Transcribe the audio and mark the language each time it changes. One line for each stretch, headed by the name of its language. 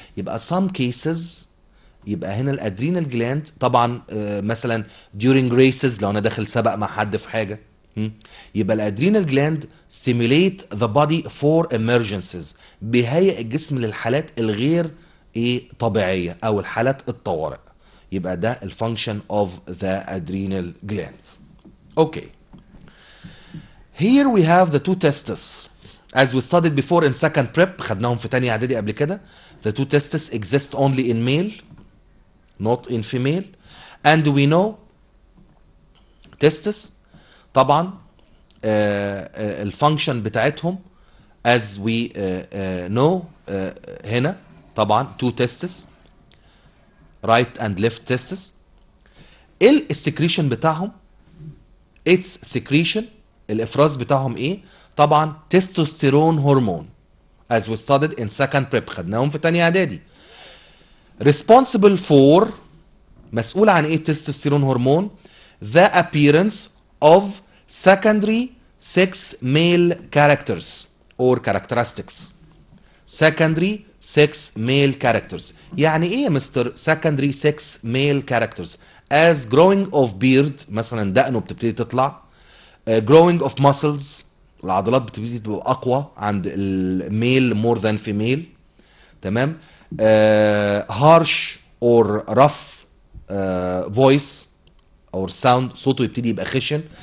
Arabic: يبقى
English: some cases
Arabic: يبقى هنا الادرينال جلاند طبعا مثلا
English: during races
Arabic: لو انا داخل سبق مع حد في حاجه، يبقى الادرينال جلاند
English: stimulate the body for emergencies،
Arabic: بيهيئ الجسم للحالات الغير طبيعيه او الحالات الطوارئ. يبقى ده الفانكشن
English: of the adrenal gland. Okay. Here we have the two testes as we studied before in second prep،
Arabic: خدناهم في تانية اعدادي قبل كده.
English: The two testes exist only in male not in female and we know testes
Arabic: طبعا الفانكشن بتاعتهم
English: as we know
Arabic: هنا طبعا
English: two testes right and left testes.
Arabic: ايه السكريشن بتاعهم؟
English: its secretion
Arabic: الافراز بتاعهم ايه؟ طبعا تستوستيرون هرمون
English: as we studied in second prep،
Arabic: خدناهم في تانية اعدادي.
English: responsible for
Arabic: مسؤول عن ايه التستوستيرون هرمون؟
English: the appearance of secondary sex male characters or characteristics. secondary sex male characters
Arabic: يعني ايه يا مستر
English: secondary sex male characters؟ as growing of beard
Arabic: مثلا دقنه بتبتدي تطلع،
English: growing of muscles
Arabic: العضلات بتبتدي تبقى اقوى عند الميل
English: more than female، تمام، harsh or rough voice or sound
Arabic: صوته يبتدي يبقى خشن.